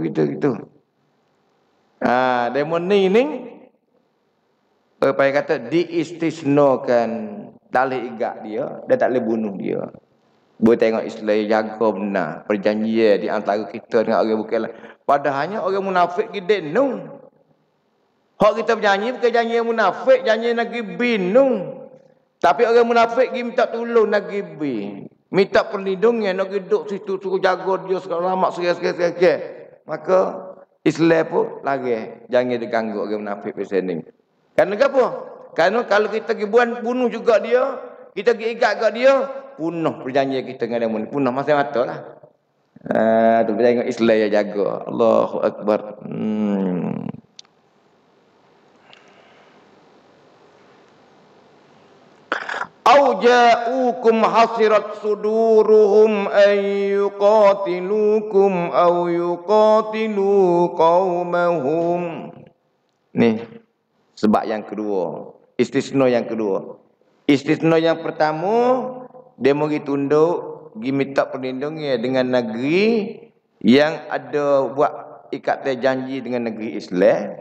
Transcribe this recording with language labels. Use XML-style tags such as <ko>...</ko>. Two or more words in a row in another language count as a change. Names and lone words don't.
<ms>Demo ni apa yang kata diistisnakan. Tak boleh igak dia, dan tak boleh bunuh dia. Boleh tengok Islam jaga benar perjanjian di antara kita dengan orang bukan. Padahalnya orang munafik gede nu. Hak kita berjanji bukan janji yang munafik, janji negeri B nu. Tapi orang munafik pergi minta tolong negeri B. Minta perlindungan nak duduk situ suruh jaga dia segala lama sekian. Maka Islam pun lagi jangan diganggu orang munafik pasal ni. Kerana apa? Kerana kalau kita pergi bunuh juga dia, kita pergi ikat juga dia, punah perjanjian kita dengan dia, punah masa-mata lah. Tu tengok Islam yang jaga.</ms> <ar>الله أكبر. أو جاءوكم حصرت صدورهم أن يقاتلوكم أو يقاتلوا قومهم.</ar> <ms>Ni sebab yang kedua. Istisna yang kedua. Istisna yang pertama, dia pergi tunduk, pergi minta perlindungan dengan negeri yang ada buat ikatan janji dengan negeri Islam.</ms>